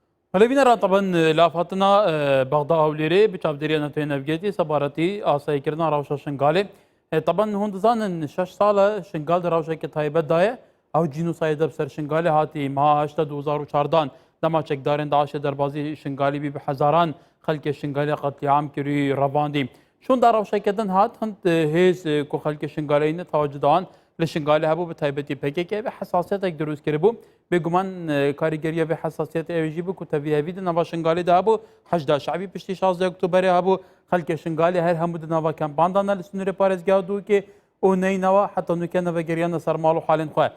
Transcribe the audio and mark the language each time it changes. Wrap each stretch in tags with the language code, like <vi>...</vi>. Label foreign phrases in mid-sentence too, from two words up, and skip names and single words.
<ku>هەلەبینەران طبعا لافهاتنا بەغدا هەولێرێ بچاودێریە نەتوێنەبگێتی سەبارەتی ئاساییکردنا ڕەوشە شنگالێ طبعا هون دزانن 6 ساڵە شنگال ڕەوشێکی تایبەتدایە ئەو جینوسایدە بەسەر شنگالێ هاتی ماها 2014 دەما چەکدارên داعشê derbasî şingalî bî bi hezaran xelkê şingalê qetliam kirî revandî. Şonda rewşeketin hat hind hêz ku xelkê şingaleyî tewacî dan li şingalê hebû bi taybetî PKK ve hesasetek dirûst kiribû. Bêguman karîgeriya vê hesasiyetê ew jî bû ku tevî hevî di nava şingalê de hebû hejda şeعبî piştî 16 Oktoberê hebû xelkê şingalê her hemû di nava kempandan li Sunûrê Parêzgeha Dûkê û neynawa heta nûke nevegeriyan ser mal û halên xwe.</ku>